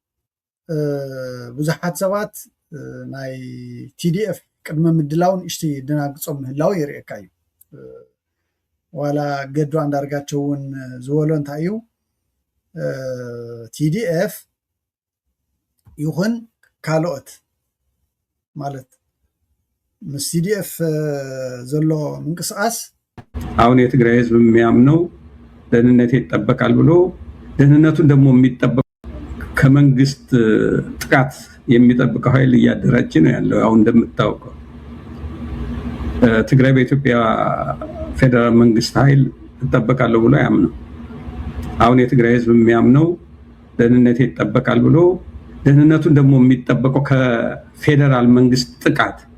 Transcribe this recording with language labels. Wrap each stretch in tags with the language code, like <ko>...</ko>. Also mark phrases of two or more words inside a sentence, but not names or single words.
<ti>ብዙሓት ሰባት ናይ ቲዲኤፍ ቅድመ ምድላውን እሽቲ ደናግፆም ምህላው የርእየካ እዩ ዋላ ገዱ አንዳርጋቸው እውን ዝበሎ እንታይ እዩ ቲዲኤፍ ይኹን ካልኦት ማለት ምስ ቲዲኤፍ ዘሎ ምንቅስቃስ</ti> <am>አሁን የትግራይ ህዝብ የሚያምነው ደህንነት ይጠበቃል ብሎ ደህንነቱን ደግሞ የሚጠበቅ ከመንግስት ጥቃት የሚጠብቀው ኃይል እያደራጀ ነው ያለው። አሁን እንደምታውቀው ትግራይ በኢትዮጵያ ፌደራል መንግስት ኃይል ይጠበቃል ብሎ ያምነው። አሁን የትግራይ ህዝብ የሚያምነው ደህንነት ይጠበቃል ብሎ ደህንነቱን ደግሞ የሚጠበቀው ከፌደራል መንግስት ጥቃት</am>